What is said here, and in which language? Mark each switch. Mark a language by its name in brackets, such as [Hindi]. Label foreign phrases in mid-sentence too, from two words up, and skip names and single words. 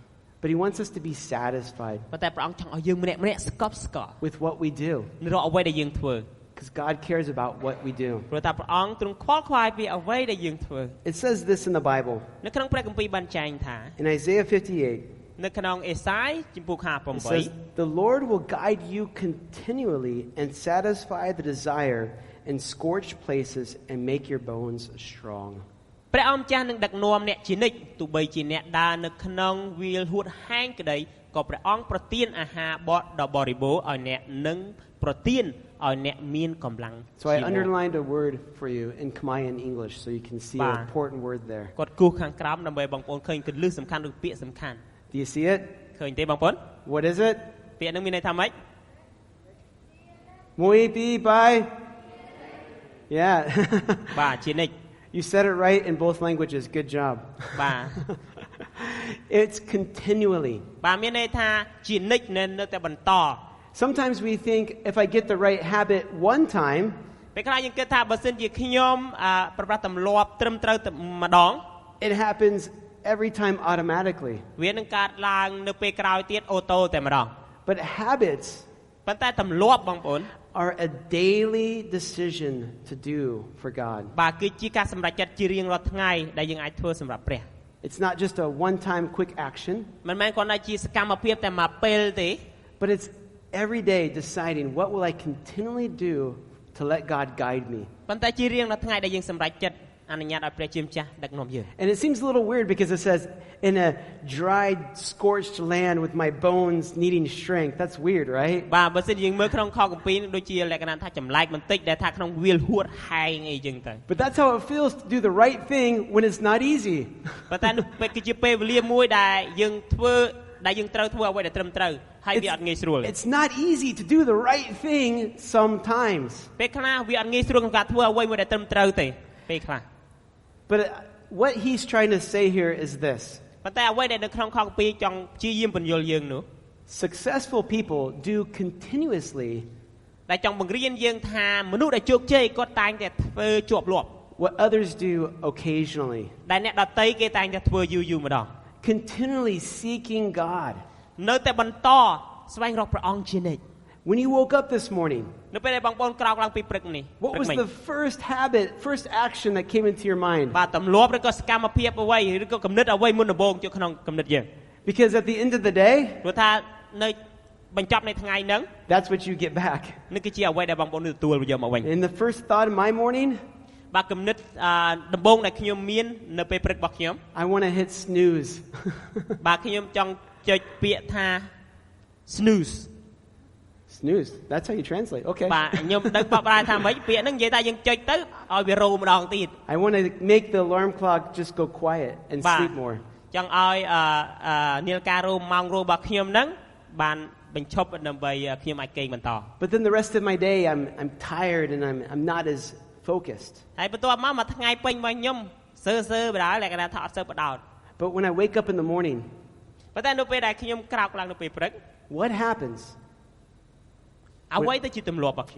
[English] But He wants us to be satisfied [Khmer] ប៉ុន្តែព្រះអង្គចង់ឲ្យយើងម្នាក់ៗស្កប់ស្កល់ [English] with what we do. [Khmer] នៅរាល់អ្វីដែលយើងធ្វើ [English] Because God cares about what we do. [Khmer] ព្រោះតែព្រះអង្គទ្រង់ខ្វល់ខ្វាយពីអ្វីដែលយើងធ្វើ [English] It says this in the Bible. [Khmer] នៅក្នុងព្រះគម្ពីរបានចែងថា [English] In Isaiah 58, [Khmer] នៅក្នុងអេសាយជំពូក [English] it says, The Lord will guide you continually and satisfy the desire in scorched places and make your bones strong. [Khmer] ព្រះអង្គម្ចាស់នឹងដឹកនាំអ្នកជានិច្ចទោះបីជាអ្នកដើរនៅក្នុងវាលហួតហែងក្តីក៏ព្រះអង្គប្រទានអាហារបត់ដ៏បរិបូរណ៍ឲ្យអ្នកនឹងប្រទានឲ្យអ្នកមានកម្លាំង [English] So I underlined a word for you in Khmer and English so you can see an important word there. [Khmer] គាត់គូសខាងក្រោមដើម្បីបងប្អូនឃើញគន្លឹះសំខាន់ឬពាក្យសំខាន់ [English] Do you see it? [Khmer] ឃើញទេបងប្អូន [English] What is it? [Khmer] ពាក្យហ្នឹងមានន័យថាម៉េច Muy bi bye. Yeah. បាទជានិច្ច [English] You said it right in both languages. Good job. [Khmer] បាទ [English] It's continually. [Khmer] បាទមានន័យថាជានិច្ចនៅតែបន្ត [English] Sometimes we think if I get the right habit one time, [Khmer] ពេលខ្លះយើងគិតថាបើសិនជាខ្ញុំប្រព្រឹត្តទម្លាប់ត្រឹមត្រូវម្ដង [English] it happens every time automatically. [Khmer] វានឹងកើតឡើងនៅពេលក្រោយទៀតអូតូតែម្ដង [English] But habits [Khmer] ប៉ុន្តែទម្លាប់បងប្អូន [English] are a daily decision to do for God. [Khmer] បាទគឺជាការសម្រេចចិត្តជារៀងរាល់ថ្ងៃដែលយើងអាចធ្វើសម្រាប់ព្រះ [English] It's not just a one-time quick action, [Khmer] មិនមែនគ្រាន់តែជាសកម្មភាពតែមួយពេលទេ [English] but it's every day deciding what will I continually do to let God guide me. [Khmer] ប៉ុន្តែជារៀងរាល់ថ្ងៃដែលយើងសម្រេចចិត្តអនុញ្ញាតឲ្យព្រះជាម្ចាស់ដឹកនាំយើង [English] And it seems a little weird because it says in a dried scorched land with my bones needing strength. That's weird, right? [Khmer] បាទបើសិនយើងមើលក្នុងខគម្ពីរដូចជាលក្ខណៈថាចម្លែកបន្តិចដែលថាក្នុងវាលហួតហែងអីចឹងទៅ [English] But that's how it feels to do the right thing when it's not easy. [Khmer] ប៉ុន្តែនោះគឺជាពេលវេលាមួយដែលយើងត្រូវធ្វើអ្វីដែលត្រឹមត្រូវហើយវាអត់ងាយស្រួល [English] It's not easy to do the right thing sometimes. [Khmer] ពេលខ្លះវាអត់ងាយស្រួលក្នុងការធ្វើអ្វីមួយដែលត្រឹមត្រូវទេពេលខ្លះ [English] But what he's trying to say here is this. [Khmer] ប៉ុន្តែអ្វីដែលនៅក្នុងខគម្ពីរចង់ព្យាយាមបញ្យល់យើងនោះ [English] Successful people do continuously [Khmer] ដែលចង់បង្រៀនយើងថាមនុស្សដែលជោគជ័យគាត់តែងតែធ្វើជាប់លាប់ [English] what others do occasionally. [Khmer] ដែលអ្នកដទៃគេតែងតែធ្វើយូរម្ដង [English] Continually seeking God. [Khmer] នៅតែបន្តស្វែងរកព្រះអង្គជានិច្ច [English] When you woke up this morning, [Khmer] នៅពេលដែលបងប្អូនក្រោកឡើងពីព្រឹកនេះ [English] what was the first action that came into your mind? [Khmer] បាទទម្លាប់ឬក៏សកម្មភាពអ្វីឬក៏គំនិតអ្វីមុនដំបូងចូលក្នុងគំនិតយើង [English] Because at the end of the day, [Khmer] ព្រោះថានៅបញ្ចប់នៃថ្ងៃហ្នឹង [English] that's what you get back. [Khmer] នេះគឺជាអ្វីដែលបងប្អូនទទួលយកមកវិញ [English] And the first thought in my morning, [Khmer] បាទគំនិតដំបូងដែលខ្ញុំមាននៅពេលព្រឹករបស់ខ្ញុំ [English] I want to hit snooze. [Khmer] បាទខ្ញុំចង់ចុចពាក្យថា snooze [English] Snooze. That's how you translate. Okay. [Khmer] បាទខ្ញុំដឹងបកប្រែថាម៉េចពាក្យហ្នឹងនិយាយថាយើងចុចទៅឲ្យវារោម្ដងទៀត [English] I want to make the alarm clock just go quiet and sleep more. [Khmer] ចង់ឲ្យនាឡិការោម៉ោងរោរបស់ខ្ញុំហ្នឹងបានបញ្ឈប់ដើម្បីខ្ញុំអាចគេងបន្ត [English] But then the rest of my day I'm tired and I'm not as focused. [Khmer] ហើយបន្ទាប់មកមួយថ្ងៃពេញរបស់ខ្ញុំសើបណ្ដោយលក្ខណៈថាអត់សើបដោត [English] But when I wake up in the morning, [Khmer] ប៉ុន្តែនៅពេលដែលខ្ញុំក្រោកឡើងនៅពេលព្រឹក [English] what happens? [Khmer] អ្វីទៅជាទម្លាប់របស់ខ្ញុំ